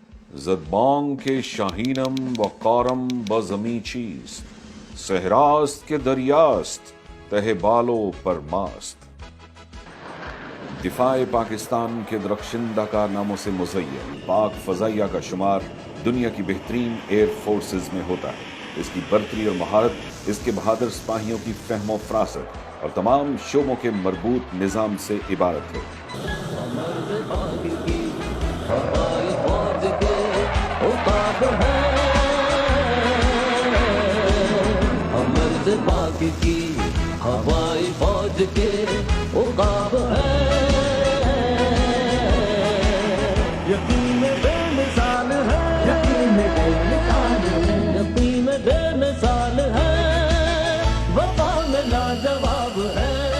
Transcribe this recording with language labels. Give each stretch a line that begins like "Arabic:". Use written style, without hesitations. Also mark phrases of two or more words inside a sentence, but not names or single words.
Persian: زدبانگ کے شاہینم و قارم بزمی چیست، صحراست کے دریاست تہ بالو پر ماست۔
Urdu: دفاع پاکستان کے درخشندہ کارناموں سے مزین پاک فضائیہ کا شمار دنیا کی بہترین
English: air forces
Urdu: میں ہوتا ہے۔ اس کی برتری اور مہارت اس کے بہادر سپاہیوں کی فہم و فراست اور تمام شعبوں کے مربوط نظام سے عبارت ہے۔ پاک کی ہوائی فوج کے عقاب ہے، یقین بے مثال ہے، یقین بے مثال ہے، یقین بے مثال ہے، وفا میں لاجواب ہے۔